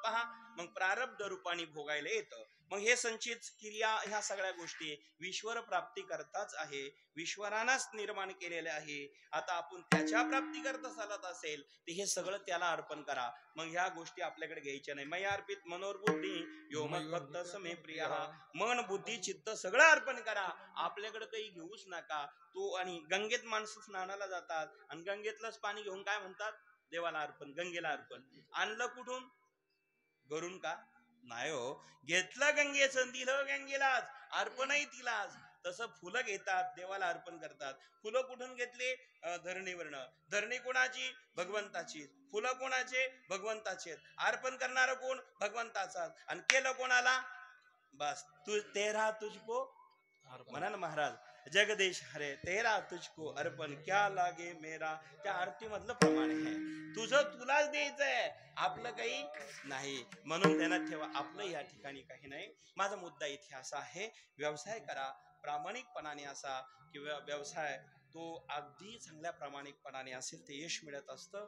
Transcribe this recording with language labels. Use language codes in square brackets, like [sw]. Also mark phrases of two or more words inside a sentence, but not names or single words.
[mr] पहा, मग प्रारब्ध रूपाने भोगायला येतं. मग हे संचित क्रिया, ह्या सगळ्या गोष्टी ईश्वर प्राप्ती करताच आहे, ईश्वरानंच निर्माण केलेले आहे. आता आपण त्याच्या प्राप्ती करता चालत असेल तर हे सगळं त्याला अर्पण करा. मग ह्या गोष्टी आपल्याकडे घ्यायच्या नाही. [sa] मय अर्पित मनोरबुद्धी यो मत भक्त समे प्रिय, [mr] मन बुद्धी चित्त सगळं अर्पण करा, आपल्याकडे काही घेऊच नका. तो, आणि गंगेत माणसं स्नानाला जातात आणि गंगेतलंच पाणी घेऊन काय म्हणतात, देवाला अर्पण, गंगेला अर्पण. आणलं कुठून, घरून का? नाही हो, घेतलं गंगेचं, दिलं गंगेलाच, अर्पणही तिलाच. तसं फुलं घेतात, देवाला अर्पण करतात. फुलं कुठून घेतले, धरणीवरनं. धरणी कोणाची, भगवंताची. फुलं कोणाचे, भगवंताचे. अर्पण करणार कोण, भगवंताचा. आणि केलं कोणाला, [hi] बस तू तेरा तुझको, [mr] म्हणा ना महाराज, [hi] जगदीश हरे तेरा तुझको अर्पण क्या लागे मेरा. [mr] त्या आरती मधलं प्रमाण आहे, तुझं तुलाच द्यायचंय, आपलं काही नाही. म्हणून ध्यानात ठेवा, आपलं या ठिकाणी काही नाही. माझा मुद्दा इथे असा आहे, व्यवसाय करा प्रामाणिकपणाने असा, किंवा व्यवसाय तो अगदी चांगल्या प्रामाणिकपणाने असेल ते यश मिळत असतं.